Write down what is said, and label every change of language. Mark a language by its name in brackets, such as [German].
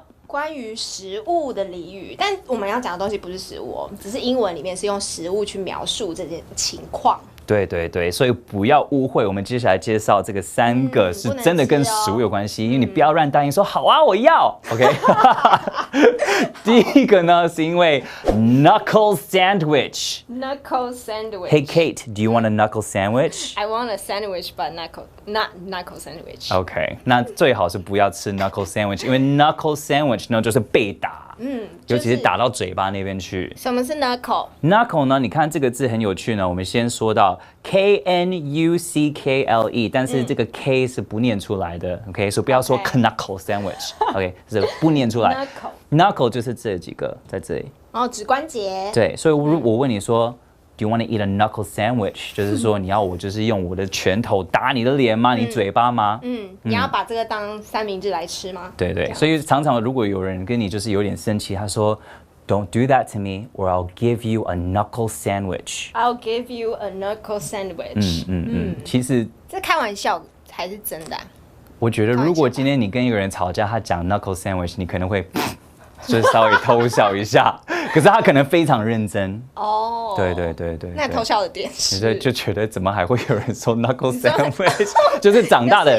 [Chinese] 关于食物的俚语，但我们要讲的东西不是食物哦，只是英文里面是用食物去描述这件情况。对对对，所以不要误会，我们接下来介绍这个3个是真的跟食物有关系，因为你不要乱答应说好啊，我要。 OK， 第一个呢是因为 [English] knuckle sandwich。 [Chinese] Knuckle [English] sandwich. Hey Kate, do you want a knuckle sandwich? I want a sandwich, but not knuckle sandwich. [Chinese] OK， 那最好是不要吃 [English] knuckle sandwich， [Chinese] 因为 knuckle sandwich 呢就是被打。尤其是打到嘴巴那边去。什么是 knuckle 呢？你看这个字很有趣呢。我们先说到 knuckle， 但是这个 k 是不念出来的。 OK， 所以不要说 [English] knuckle sandwich。 [Chinese] OK， 是不念出来。 knuckle 就是这几个在这里。指关节。对，所以我问你说。 [English] Do you want to eat a knuckle sandwich？ [Chinese] 就是说你要我就是用我的拳头打你的脸吗？你嘴巴吗？你要把这个当三明治来吃吗？对对，所以常常如果有人跟你就是有点生气，他说 [English] Don't do that to me, or I'll give you a knuckle sandwich. I'll give you a knuckle sandwich. [Chinese] 其实这开玩笑还是真的？我觉得如果今天你跟一个人吵架，他讲 [English] knuckle sandwich， [Chinese] 你可能会就是稍微偷笑一下，可是他可能非常认真。对。那偷笑的点是，就觉得怎么还会有人说 [English] knuckle sandwich， [Chinese] 就是长大的